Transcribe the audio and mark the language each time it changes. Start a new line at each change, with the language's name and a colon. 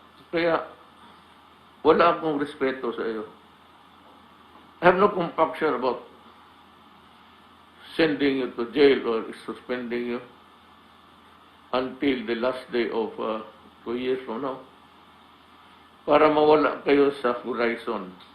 Filipino: Kaya wala akong respeto sa iyo.
English: I have no compunction about sending you to jail or suspending you until the last day of 2 years from now.
Filipino: Para mawala kayo sa horizon.